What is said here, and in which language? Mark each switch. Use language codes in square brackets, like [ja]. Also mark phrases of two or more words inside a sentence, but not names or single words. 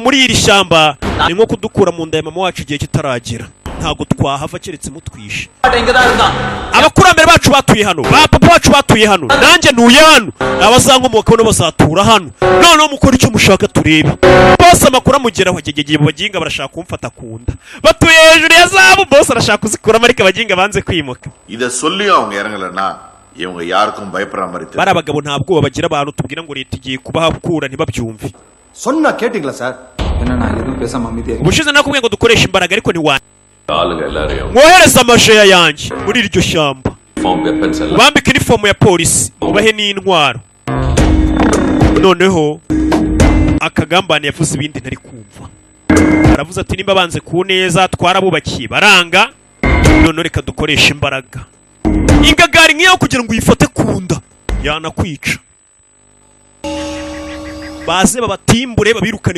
[rw] muri iri shyamba ni nko kudukura mu nda ya mama wacu igihe kitaragera ntabwo twahava keretse mutwishe abakurambere bacu batuye hano ba papa bacu batuye hano nanjye ntuye hano abazankomoka no bazatura hano noneho mukora icyo mushaka turebe bose amakuru amugeraho igihe baginga barashaka kumfata kunda batuye hejuru ya zahabu bose arashaka kuzikuramo ariko abaginga banze kwimuka [ta] இத சொல்லி அவங்க இறங்கலன்னா இவங்க யாருக்கும் பயப்படுற மாதிரி தெரியல [rw] bari abagabo ntabwo bagira abantu tubwira ngo leta igiye kubahakura ntibabyumve [ta] சொன்னா கேட்டிங்களா சார் என்னன்னா எதுவும் பேசாம அமைதியா [rw] ubushize nakubwiye ngo dukoreshe imbaraga ariko ni wa [ta] ஆளுங்க எல்லாரையும் [rw] mwohereza amasheya yanjye muri iryo shyamba [en] form weapons [ta] எல்லாம் [rw] bambike inifomu ya polisi ubahe n'intwaro noneho akagambane yavuze ibindi ntari kumva aravuze ati nimba banze ku neza twarabubakiye baranga none reka dukoresha imbaraga ingagari nk'iyo kugira ngo uyifate kunda yanakwica baze babatimbure babirukane